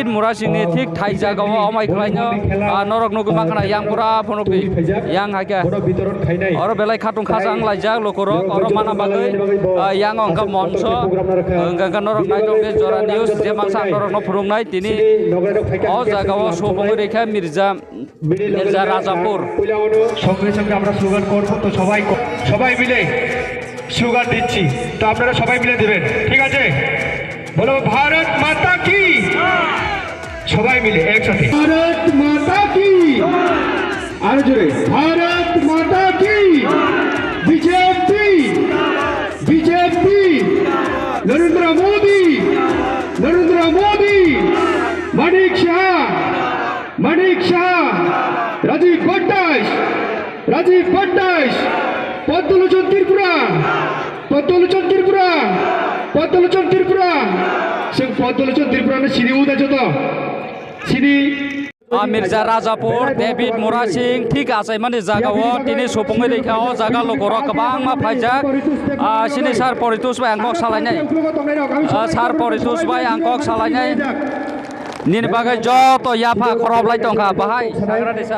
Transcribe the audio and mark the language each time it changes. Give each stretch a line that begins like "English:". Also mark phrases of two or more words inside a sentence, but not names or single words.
Kok Borok: मुरासिंनि थिक थाइ जागाव अमायखलायनो नरक नगु माखना यांपुरा फनगि यां हागा अर बेलाय खाथुं खाजां लायजा लोकरक अर माना बागै यां अंका मंच गंगा नरक नायटके जरा निउज जे मानसा नरक न फुरुंनाय तिनि अ जागाव सपुङै रेखा मिर्जा राजापुर
Bangla: সঙ্গে সঙ্গে আমরা স্লোগান করব তো সবাই মিলে স্লোগান দিচ্ছি তো আপনারা সবাই মিলে দেবেন ঠিক আছে বলো
Hindi: भारत माता की
Bangla: সবাই মিলে একসাথে
Hindi: भारत माता की
Bangla: আরো জোরে
Hindi: भारत माता की
Bangla: বিজেপি বিজেপি নরেন্দ্র মোদি
Kok Borok: মানিক শাহ রাজীব ভট্টাস পদ্মলোচন ত্রিপুরা जों पद्मलोचन त्रिपुरानो सिनि उदा जत सिनि मिर्जा राजापुर डेभिड मुरासिं ठीक आसायमानि जागाव तिनि सपुङै रेखा अ जागा लोगरक गोबां मा फायजाक सिनि सार परितोष बाय आंकक सालायनाय सार परितोष बाय आंकक सालायनाय निन बागै जत याफा खरबलाय दंखा बाहाय साग्रादे सार